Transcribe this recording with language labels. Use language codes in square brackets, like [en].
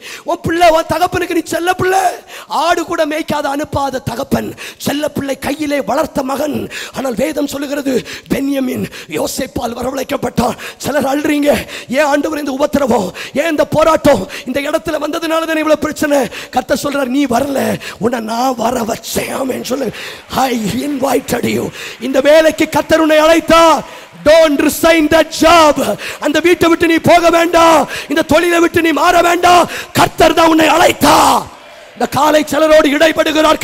[ta] உன் பிள்ளை உன் தகப்பனுக்கு நீ செல்ல பிள்ளை. ஆடு கூட மேய்க்காத அனுப்பாத தகப்பன், செல்ல பிள்ளை கையிலே வளர்த்த மகன். ஆனால் வேதம் சொல்லுகிறது பென்யமீன் யோசேப்பால் வரவழைக்கப்பட்டான். சிலர் அழுறீங்க, ஏன் ஆண்டவர் இந்த உபத்திரவம், ஏன் இந்த போராட்டம் இந்த இடத்துல வந்ததுனால தான் இவ்வளவு பிரச்சனை. கர்த்தர் சொல்றார், நீ வரல, உன்னை நான் வர வச்சேன். சொல்லு, [en] I invited you. [ta] இந்த வேலைக்கு கர்த்தர் உன்னை அழைத்தார். [en] Don't resign that job. [ta] அந்த வீட்டை விட்டு நீ போக வேண்டாம், இந்த தொழிலை விட்டு நீ மாற வேண்டாம். கர்த்தர் தான் உன்னை அழைத்தார். இந்த காலை சிலரோடு இடைப்படுகிறார்.